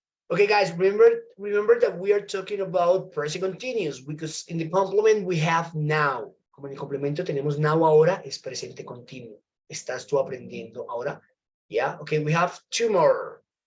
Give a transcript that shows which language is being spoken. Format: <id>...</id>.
<en>Okay, guys, remember that we are talking about present continuous because in the complement we have now.</en> <es>Como en el complemento tenemos now ahora, es presente continuo. Estás tú aprendiendo ahora.</es> <en>Yeah, okay, we have two more.</en>